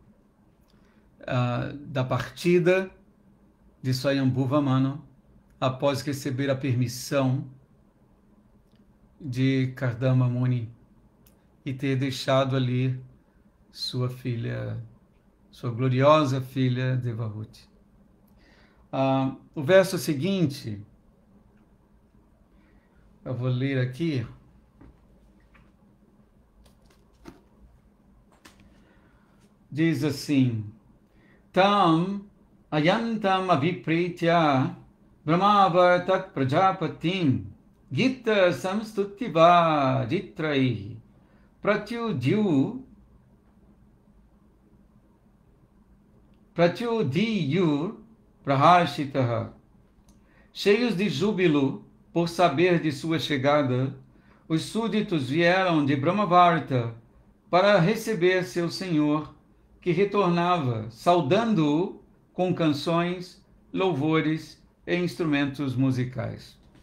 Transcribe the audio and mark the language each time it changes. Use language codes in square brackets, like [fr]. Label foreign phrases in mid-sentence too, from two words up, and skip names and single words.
[pt] da partida de Swayambhuva Manu após receber a permissão de Kardama Muni e ter deixado ali sua filha, sua gloriosa filha Devahuti. O verso seguinte, eu vou ler aqui. Diz assim: [sa] Tam ayantam avipritya brahmavartak prajapatim gita samstutiva ditrai pratyudiyur prahashitaha. [pt] Cheios de júbilo por saber de sua chegada, os súditos vieram de Brahmavarta para receber seu senhor, que retornava, saudando-o com canções, louvores e instrumentos musicais.